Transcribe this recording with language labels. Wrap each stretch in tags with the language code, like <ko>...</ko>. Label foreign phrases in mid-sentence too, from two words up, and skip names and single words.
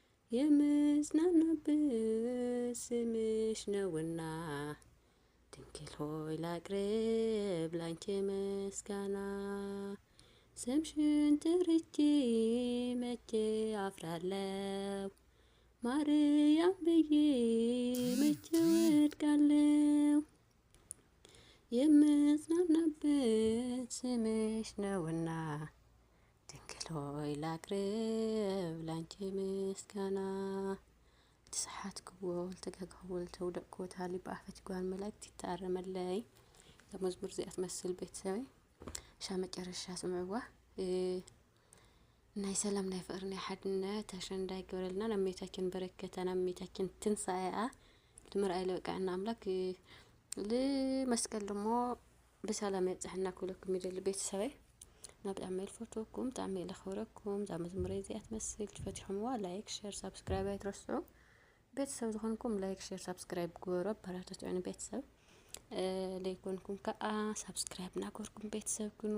<am>የምጽናናበት ስምሽ ነውና፣ ድንግል ሆይ ላቅርብ ላንቺ ምስጋና። ስምሽን ጠርቼ መቼ አፍራለሁ? ማርያም ብዬ መቼ ወድቃለሁ? የምጽናናበት ስምሽ ነውና፣ ድንግል ሆይ ላቅርብ ላንቺ ምስጋና።</am> <ti>ተሰሓትክዎ፣ ዝተገግሕዎ፣ ዝተውደቅክዎ ተሃልዩ ብኣፈት ጓል መላእክት ይተኣረመለይ። እዛ መዝሙር እዚኣ ትመስል ቤተሰበይ። እሻ መጨረሻ ስምዕዋ። እ፣ ናይ ሰላም፣ ናይ ፍቅሪ፣ ናይ ሓድነት ኣሸንዳ ይገብረልና። ናብ እመቤታችን በረከታ፣ ናብ እመቤታችን ትንሳኤኣ ንምርኣይ ለበቃዕና ኣምላክ፣ እ፣ ልመስቀል ደሞ ብሰላም የብፅሐና ክብለኩም ይደሊ ቤተሰበይ። እና ብጣዕሚ እየ ዝፈትወኩም፣ ብጣዕሚ እየ ዘኽብረኩም። እዛ መዝሙር እዚኣ ትመስል። ትፈቲሕምዋ</ti> <en>like, share, subscribe</en> <ti>ኣይትረስዑ። ቤተሰብ ዝኾንኩም</ti> <en>like, share, subscribe</en> <ti>ግበሩ። ኣበራታትዑኒ ቤተሰብ። እ፣ ለይኮንኩም ከዓ ሳብስክራይብ እናገበርኩም ቤተሰብ ግኑ።</ti>